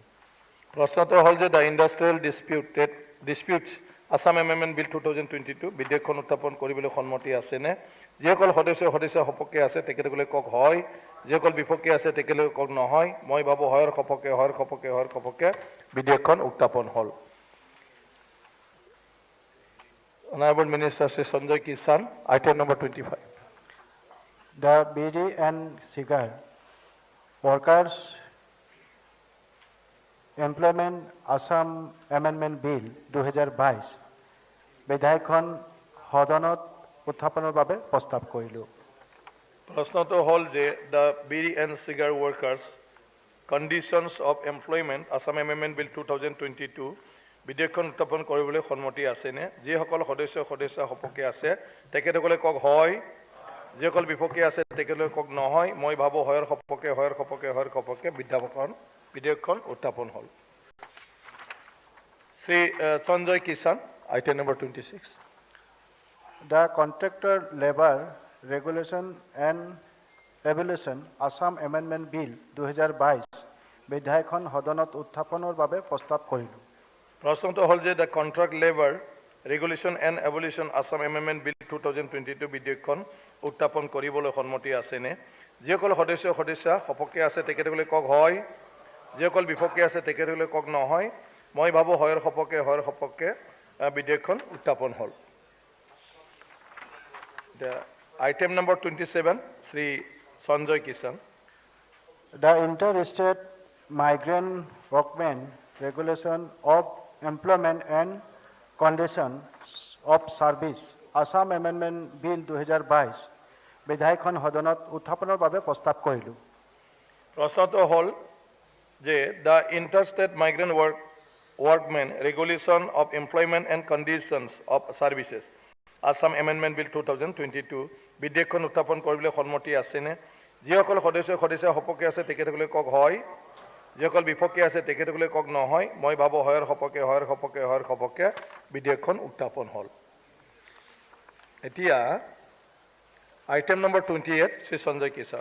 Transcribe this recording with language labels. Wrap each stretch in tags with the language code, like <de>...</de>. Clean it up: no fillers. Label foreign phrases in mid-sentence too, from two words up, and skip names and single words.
<as>প্ৰশ্নটো হ'ল যে দ্য ইণ্ডাষ্ট্ৰিয়েল ডিছপিউটছ আছাম এমেণ্ডমেণ্ট বিল 2022 বিধেয়কখন উত্থাপন কৰিবলৈ সন্মতি আছেনে? যিসকল সদস্য সপক্ষে আছে তেখেতসকলে কওক হয়, যিসকল বিপক্ষে আছে তেখেতসকলে কওক নহয়। মই ভাবোঁ হয়ৰ সপক্ষে বিধেয়কখন উত্থাপন হ'ল।</as> <en>Honorable Minister Sri Sanjay Kishan, item number 25.</en> <as>The BD and Cigar Workers Employment Assam Amendment Bill 2022 বিধেয়কখন সদনত উত্থাপনৰ বাবে প্ৰস্তাৱ কৰিলোঁ। প্ৰশ্নটো হ'ল যে দ্য বিড়ি এণ্ড চিগাৰ ৱৰ্কাৰ্ছ কণ্ডিশ্যনছ অফ এমপ্লয়মেণ্ট আছাম এমেণ্ডমেণ্ট বিল 2022 বিধেয়কখন উত্থাপন কৰিবলৈ সন্মতি আছেনে? যিসকল সদস্য সপক্ষে আছে তেখেতসকলে কওক হয়, যিসকল বিপক্ষে আছে তেখেতসকলে কওক নহয়। মই ভাবোঁ হয়ৰ সপক্ষে বিধেয়কখন উত্থাপন হ'ল। শ্ৰী সঞ্জয় কিষাণ,</as> <en>item number 26.</en> <as>The Contractor Labor Regulation and Evaluation Assam Amendment Bill 2022 বিধেয়কখন সদনত উত্থাপনৰ বাবে প্ৰস্তাৱ কৰিলোঁ। প্ৰশ্নটো হ'ল যে দ্য কণ্ট্ৰেক্ট লেবাৰ ৰেগুলেশ্যন এণ্ড এভলিউশ্যন আছাম এমেণ্ডমেণ্ট বিল 2022 বিধেয়কখন উত্থাপন কৰিবলৈ সন্মতি আছেনে? যিসকল সদস্যা সপক্ষে আছে তেখেতসকলে কওক হয়, যিসকল বিপক্ষে আছে তেখেতসকলে কওক নহয়। মই ভাবোঁ হয়ৰ সপক্ষে বিধেয়কখন উত্থাপন হ'ল।</as> <en>item number</en> <as>27 শ্ৰী সঞ্জয় কিষাণ। The Interstate Migrant Workmen Regulation of Employment and Conditions of Service Assam Amendment Bill 2022 বিধায়কখন সদনত উত্থাপনৰ বাবে প্ৰস্তাৱ কৰিলোঁ। প্ৰশ্নটো হ'ল যে দ্য ইণ্টাৰষ্টেট মাইগ্ৰেণ্ট workmen regulation of employment and conditions of services Assam Amendment Bill 2022 বিধেয়কখন উত্থাপন কৰিবলৈ সন্মতি আছেনে? যিসকল সদস্যা সপক্ষে আছে তেখেতসকলে কওক হয়, যিসকল বিপক্ষে আছে তেখেতসকলে কওক নহয়। মই ভাবোঁ হয়ৰ সপক্ষে বিধেয়কখন উত্থাপন হ'ল। এতিয়া</as> <en>item number</en> <as>28 শ্ৰী সঞ্জয় কিষাণ।</as>